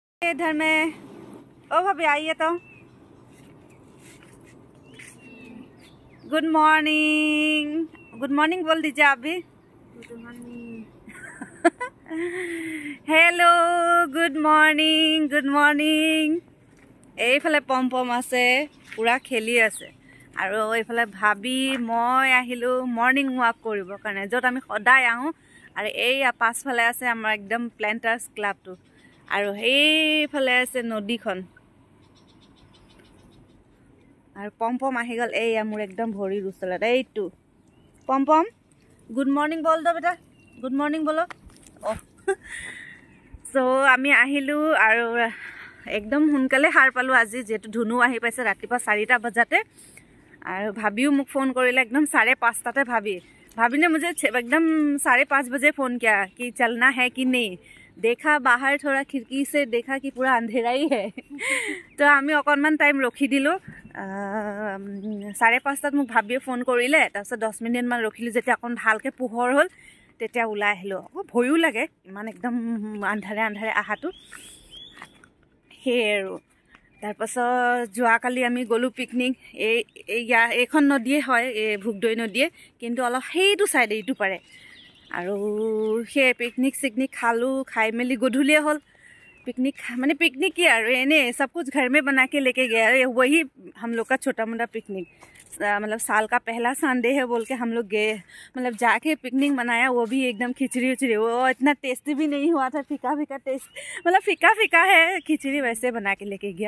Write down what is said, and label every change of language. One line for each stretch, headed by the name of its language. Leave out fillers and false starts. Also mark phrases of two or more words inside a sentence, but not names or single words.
Hindi: इधर में। ओ भाभी आइए तो। गुड मॉर्निंग, गुड मॉर्निंग बोल दीजिए आप भी।
English: Good morning. Hello, good morning, good morning.
Assamese: এইফালে পম পম আছে, পুৰা খেলি আছে। আৰু এইফালে ভাবি মই আহিলোঁ
English: morning walk
Assamese: কৰিবৰ কাৰণে, য'ত আমি সদায় আহোঁ। আৰু এই পাছফালে আছে আমাৰ একদম প্লেণ্টাৰ্ছ ক্লাবটো, আৰু সেইফালে আছে নদীখন। আৰু পম পম আহি গ'ল, এইয়া মোৰ একদম ভৰিৰ ওচৰত। এইটো পম পম,
English: good morning
Hindi: बोल दो बेटा,
English: good morning
Assamese: বলো। অ' চ' আমি আহিলোঁ আৰু একদম সোনকালে সাৰ পালোঁ আজি, যিহেতু ধুনু আহি পাইছে ৰাতিপুৱা 4টা বজাতে। আৰু ভাবিও মোক ফোন কৰিলে একদম 5:30
Hindi: भाभी ने मुझे एकदम 5:30 बजे फ़ोन किया कि चलना है कि नहीं। देखा बाहर थोड़ा खिड़की से देखा कि पूरा अंधेरा ही है।
Assamese: তো আমি অকণমান টাইম ৰখি দিলোঁ। 5:30 মোক ভাবিয়ে ফোন কৰিলে, তাৰপিছত 10 মিনিটমান ৰখিলোঁ। যেতিয়া অকণ ভালকৈ পোহৰ হ'ল তেতিয়া ওলাই আহিলোঁ। ভয়ো লাগে ইমান একদম আন্ধাৰে আন্ধাৰে আহাটো। সেই আৰু তাৰপাছত যোৱাকালি আমি গ'লোঁ পিকনিক। এইখন নদীয়ে হয়, এই ভোগদৈ নদীয়ে, কিন্তু অলপ সেইটো চাইডে ইটো পাৰে। আৰু সেই পিকনিক চিকনিক খালোঁ, খাই মেলি গধূলিয়ে হ'ল।
Hindi: पिकनिक मैंने पिकनिक किया सब कुछ घर में बना के लेके गया। वही हम लोग का छोटा मोटा पिकनिक, मतलब साल का पहला संडे है बोल के हम लोग गए, मतलब जाके पिकनिक मनाया। वो भी एकदम खिचड़ी उचड़ी, वो इतना टेस्टी भी नहीं हुआ था, फीका फीका टेस्ट, मतलब फीका फीका है खिचड़ी, वैसे बना के लेके गया।